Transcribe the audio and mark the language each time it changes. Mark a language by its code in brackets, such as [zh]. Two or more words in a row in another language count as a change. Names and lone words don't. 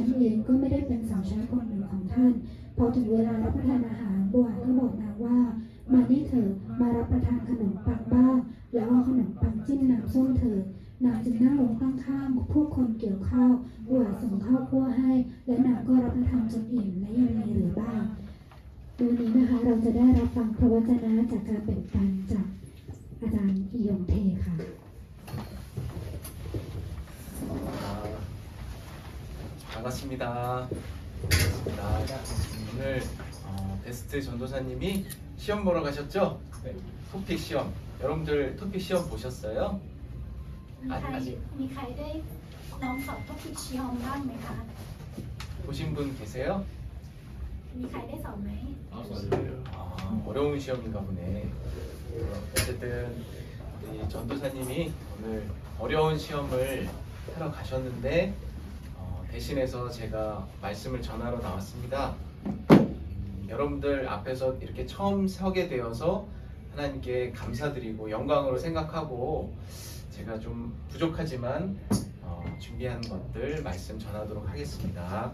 [th] นเองก็ไม่ได้เป็นสาวใช้คนหนึ่งของท่านพอถึงเวลารับประทานอาหารโบอาซก็บอกนางว่ามานี่เถอะมารับประทานขนมปังบ้างแล้วเอาขนมปังจิ้มน้ำส้มเถอะนางจึงนั่งลงข้างๆพวกคนเกี่ยวข้าวโบอาซส่งข้าวคั่วให้และนางก็รับประทานจนอิ่มและยังมีเหลือบ้างวันนี้นะคะเราจะได้รับฟังพระวจนะจากการแบ่งปันจากอาจารย์อิยงเทค่ะ [ko] 반갑습니다. 오늘 베스트 전도사님이 시험 보러 가셨죠? 네. 토픽 시험. 여러분들 토픽 시험 보셨어요? [th] มีใคร [ko] 아직 [th] มีใครได้น้องสอบทดชิยอมบ้างไหมคะ [ko] 보신 분 계세요? [th] มีใครได้สอบไหม [ko] 어려운 시험인가 보네. 어쨌든 우리 전도사님이 오늘 어려운 시험을 하러 가셨는데 대신해서 제가 말씀을 전하러 나왔습니다. 여러분들 앞에서 이렇게 처음 서게 되어서 하나님께 감사드리고 영광으로 생각하고 제가 좀 부족하지만 준비한 것들 말씀 전하도록 하겠습니다.